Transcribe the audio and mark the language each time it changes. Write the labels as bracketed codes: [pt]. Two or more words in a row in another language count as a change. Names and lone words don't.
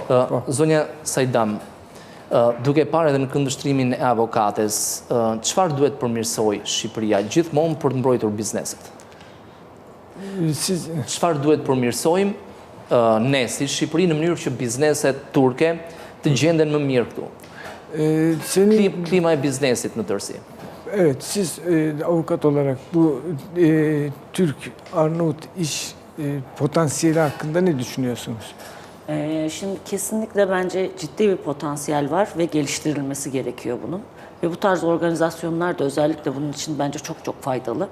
[sq] Zonja Sajdam, duke parë edhe në këndvështrimin e avokates, çfarë duhet përmirësoj Shqipëria gjithmonë për të mbrojtur bizneset? Çfarë duhet përmirësojmë ne si Shqipëri në mënyrë që bizneset turke të gjenden më mirë këtu? Klima e biznesit në tërësi. [tr] Evet, siz avukat olarak bu Türk Arnavut iş potansiyeli hakkında ne düşünüyorsunuz? Şimdi kesinlikle bence ciddi bir potansiyel var ve geliştirilmesi gerekiyor bunun. Ve bu tarz organizasyonlar da özellikle bunun için bence çok faydalı.